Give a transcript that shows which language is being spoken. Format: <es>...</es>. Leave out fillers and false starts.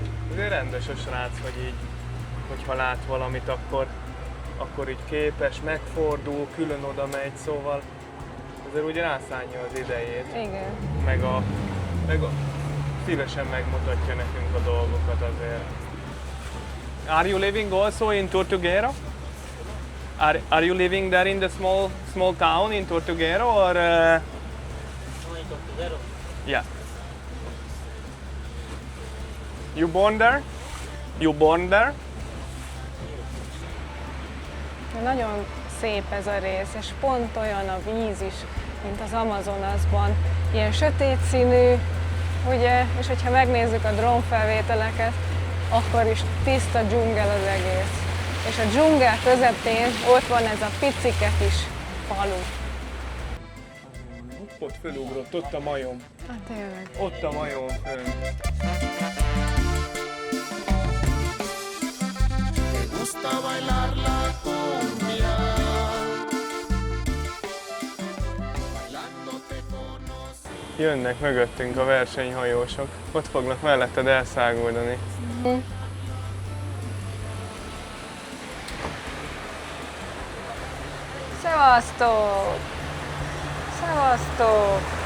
<hu>Azért rendes a srác, hogy így, hogyha lát valamit, akkor így képes, megfordul, külön oda megy, szóval azért úgy rászánja az idejét. Igen. Meg a szívesen megmutatja nekünk a dolgokat azért.</hu> <en>Are you living also in Tortuguero? Are you living there in the small town in Tortuguero or? No, in Tortuguero. Yeah. You born there? You born there?</en> <hu>Nagyon szép ez a rész, és pont olyan a víz is, mint az Amazonasban. Ilyen sötét színű, ugye, és hogyha megnézzük a drónfelvételeket, akkor is tiszta dzsungel az egész. És a dzsungel közepén ott van ez a picike kis falu. Ott fölugrott, ott a majom. Hát tényleg. Ott a majom fönn.</hu> <es>Me gusta bailar la cumbia. Bailando te conocí.</es> <hu>Jönnek mögöttünk a versenyhajósok. Ott fognak melletted elszáguldani. Szevasztok! Szevasztok!</hu>